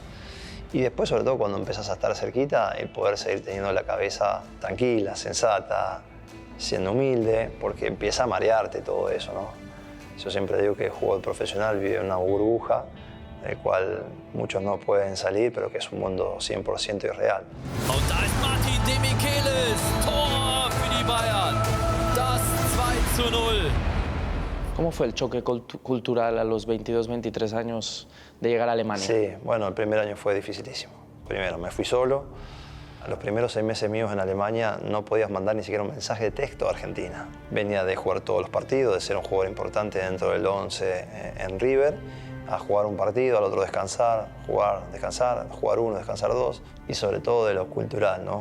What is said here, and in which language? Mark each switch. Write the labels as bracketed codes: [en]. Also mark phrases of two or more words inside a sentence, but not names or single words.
[es] Y después, sobre todo, cuando empezás a estar cerquita, el poder seguir teniendo la cabeza tranquila, sensata, siendo humilde, porque empieza a marearte todo eso, ¿no? Yo siempre digo que el jugador profesional vive en una burbuja, del cual muchos no pueden salir, pero que es un mundo 100% irreal. [de] Und da ist Martin Demichelis, Tor für die Bayern, das 2:0. [es] ¿Cómo fue el choque cultural a los 22, 23 años de llegar a Alemania? Sí, bueno, el primer año fue dificilísimo. Primero, me fui solo, A los primeros 6 meses míos en Alemania no podías mandar ni siquiera un mensaje de texto a Argentina. Venía de jugar todos los partidos, de ser un jugador importante dentro del 11 en River, a jugar un partido, al otro descansar, jugar uno, descansar dos, y sobre todo de lo cultural, ¿no?